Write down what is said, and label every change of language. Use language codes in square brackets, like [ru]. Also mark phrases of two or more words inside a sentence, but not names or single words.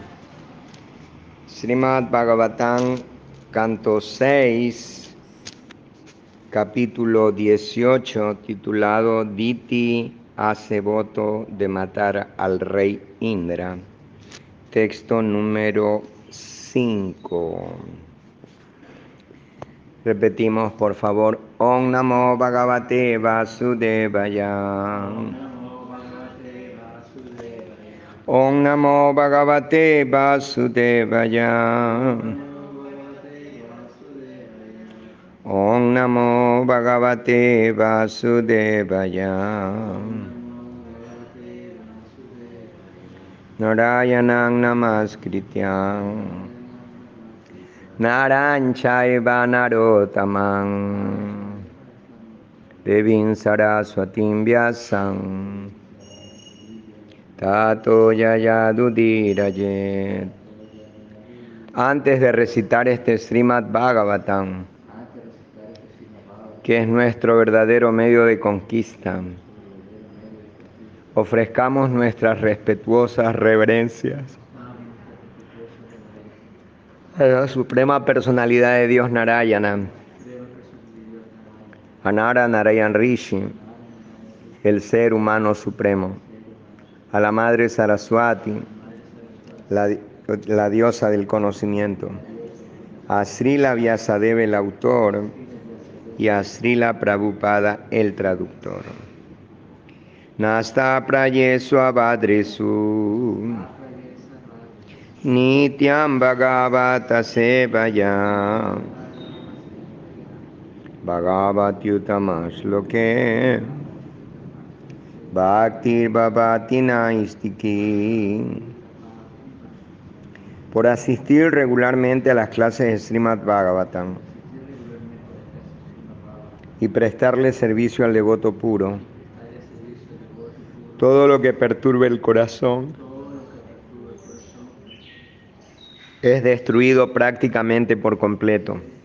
[es] Srimad Bhagavatam, canto 6, capítulo 18, titulado Diti hace voto de matar al rey Indra. Texto número 5. Repetimos, por favor. [sa] ॐ नमो भगवते वासुदेवाय. ॐ नमो भगवते वासुदेवाय. ॐ नमो भगवते वासुदेवाय. नारायणं नमस्कृत्य नरं चैव नरोत्तमं देवीं सरस्वतीं व्यासं ततो जयमुदीरयेत्. [es] Antes de recitar este Srimad Bhagavatam, que es nuestro verdadero medio de conquista, ofrezcamos nuestras respetuosas reverencias a la Suprema Personalidad de Dios Narayana, a Nara Narayan Rishi, el ser humano supremo, a la Madre Saraswati, la diosa del conocimiento, a Srila Vyasadeva el autor y a Srila Prabhupada el traductor. [sa] नष्ट प्रायेषु अभद्रेषु नित्यं भागवत सेवया भगवत्युत्तम श्लोके भक्तिर् भवति नैष्ठिकी. [es] Por asistir regularmente a las clases de Srimad Bhagavatam y prestarle servicio al devoto puro, todo lo que perturbe el corazón es destruido prácticamente por completo.